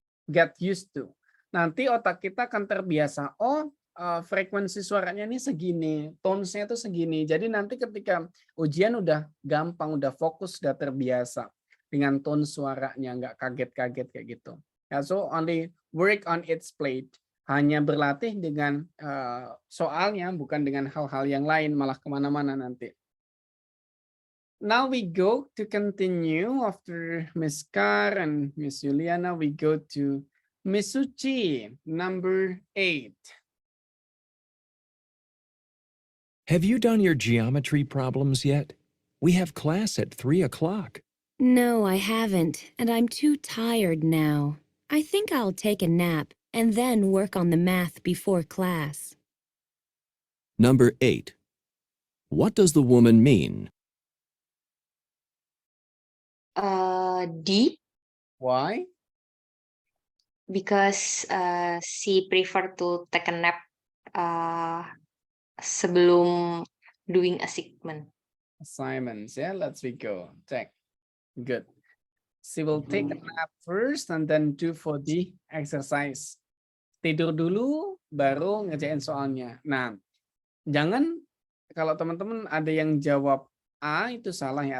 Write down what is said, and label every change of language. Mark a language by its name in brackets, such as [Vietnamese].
[English] Get used to. [Indonesian] Nanti otak kita akan terbiasa, frekuensi suaranya ini segini, tones-nya itu segini. Jadi nanti ketika ujian udah gampang, udah fokus, udah terbiasa dengan tone suaranya, nggak kaget-kaget kayak gitu. [English] Ya, so only work on its plate. [Indonesian] Hanya berlatih dengan soalnya, bukan dengan hal-hal yang lain, malah kemana-mana nanti. [English] Now we go to continue after Miss Kar and Miss Juliana. We go to Miss Suci, number 8. Have you done your geometry problems yet? We have class at 3 o'clock. No, I haven't, and I'm too tired now. I think I'll take a nap and then work on the math before class. Number 8. What does the woman mean? D, Why? because she prefer to take a nap sebelum doing assignment. Assignments, yeah, let's go. Check. Good. She will take a nap first and then do for the exercise. [Indonesian] Tidur dulu, baru ngerjain soalnya. Nah, jangan kalau teman-teman ada yang jawab A itu salah ya.